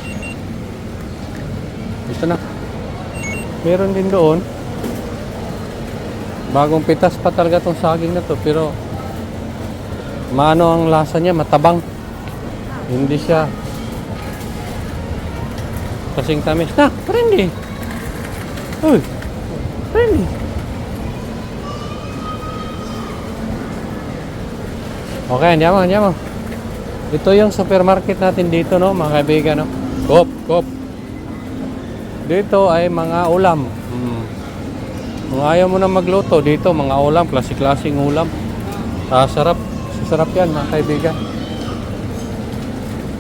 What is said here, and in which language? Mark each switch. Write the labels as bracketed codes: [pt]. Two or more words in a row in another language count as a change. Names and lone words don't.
[tl] Ito na. Meron din doon. Bagong pitas pa talaga tong saging na to, pero maano ang lasa niya, matabang. Hindi siya kasing tamis. [it] Prendi. Uy. Prendi. Okay, andiamo. [tl] Ito yung supermarket natin dito, no, mga kaibigan, no. Kop. Dito ay mga ulam. Kung ayaw mo na magluto, dito mga ulam, klaseng ulam. Sasarap yan mga kaibigan.